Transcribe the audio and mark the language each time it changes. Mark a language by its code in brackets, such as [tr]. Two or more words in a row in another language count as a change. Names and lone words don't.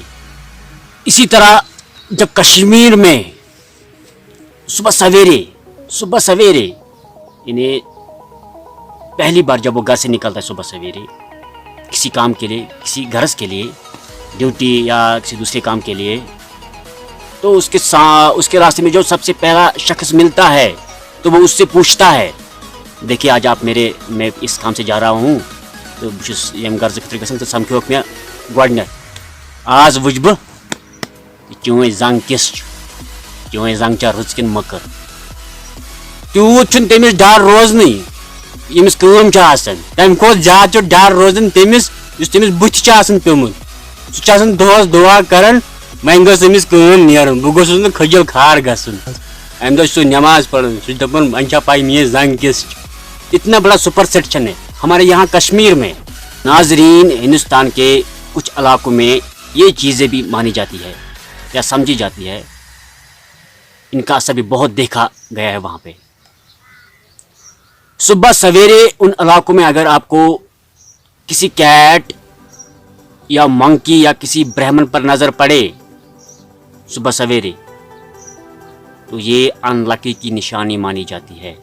[ur] اسی طرح جب کشمیر میں صبح سویرے یعنی پہلی بار جب وہ گھر سے نکلتا ہے صبح سویرے کسی کام کے لیے, کسی غرض کے لیے, ڈیوٹی یا کسی دوسرے کام کے لیے, تو اس کے راستے میں جو سب سے پہلا شخص ملتا ہے تو وہ اس سے پوچھتا ہے, دیکھیے آج آپ میں اس کام سے جا رہا ہوں تو [ks] یم غرض خطر گژھان تو سمکھوک مے گۄڈنیتھ آز وٕچھ بہٕ چٲنۍ زنٛگ کِژھ چھِ, چٲنۍ زنٛگ چھا رٕژ کِنہٕ مٔکٕر. تیوٗت چھُنہٕ تٔمِس ڈر روزنٕے ییٚمِس کٲم چھِ آسان, تَمہِ کھۄتہٕ زیادٕ چھُ ڈر روزان تٔمِس یُس تٔمِس بٕتھِ چھُ آسان پیوٚمُت. سُہ چھُ آسان دۄہس دُعا کران وۄنۍ گٔژھ أمِس کٲم نیرُن, بہٕ گوٚژھُس نہٕ کھٔجل کھار گژھُن. اَمہِ دۄہ چھُ سُہ نٮ۪ماز پران, سُہ چھُ دپان وۄنۍ چھا پاے میٲنۍ زنٛگ کِژھ چھِ. [ur] اتنا بڑا سپرسیٹیشن ہے ہمارے یہاں کشمیر میں. ناظرین, ہندوستان کے کچھ علاقوں میں یہ چیزیں بھی مانی جاتی ہے یا سمجھی جاتی ہے, ان کا اثر بھی بہت دیکھا گیا ہے وہاں پہ. صبح سویرے ان علاقوں میں اگر آپ کو کسی کیٹ یا منکی یا کسی برہمن پر نظر پڑے صبح سویرے تو یہ ان لکی کی نشانی مانی جاتی ہے.